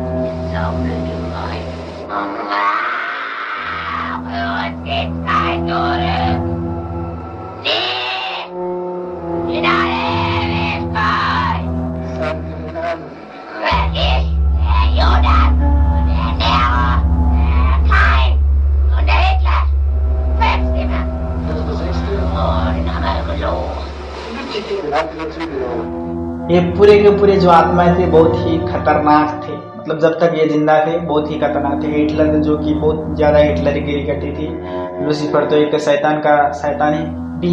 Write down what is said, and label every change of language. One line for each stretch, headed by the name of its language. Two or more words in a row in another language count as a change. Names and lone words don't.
German: So blöde Leute. Es geht kein Zurück. Sie in alle Ewigkeit. Wer ich, der Judas, der Nero, der Kain und der Hitler. 5 Stimmen.
Hindi: ये पूरे के पूरे जो आत्माएं थे बहुत ही खतरनाक थे, मतलब जब तक ये जिंदा थे बहुत ही खतरनाक थे। हिटलर जो कि बहुत ज्यादा हिटलरगिरी करती थी। लूसीफर तो एक शैतान ही भी,